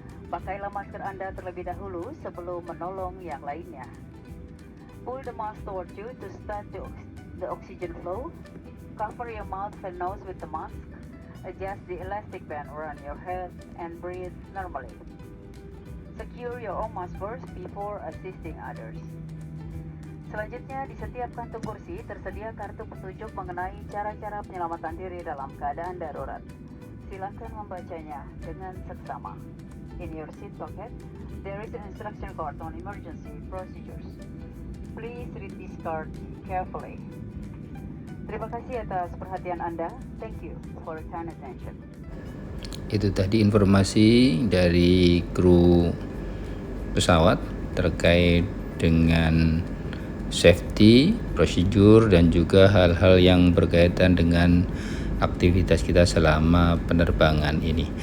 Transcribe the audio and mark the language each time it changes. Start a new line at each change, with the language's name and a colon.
Indonesian: Pakailah masker Anda terlebih dahulu sebelum menolong yang lainnya.
English: Pull the mask towards you to start the oxygen flow. Cover your mouth and nose with the mask. Adjust the elastic band around your head and breathe normally. Secure your own mask first before assisting others.
Indonesian: Selanjutnya, di setiap kantung kursi tersedia kartu petunjuk mengenai cara-cara penyelamatan diri dalam keadaan darurat. Silakan membacanya dengan seksama.
English: In your seat pocket, there is an instruction card on emergency procedures. Please read this card carefully.
Indonesian: Terima kasih atas perhatian Anda.
English: Thank you for your kind attention.
Indonesian: Itu tadi informasi dari kru pesawat terkait dengan safety, prosedur, dan juga hal-hal yang berkaitan dengan aktivitas kita selama penerbangan ini.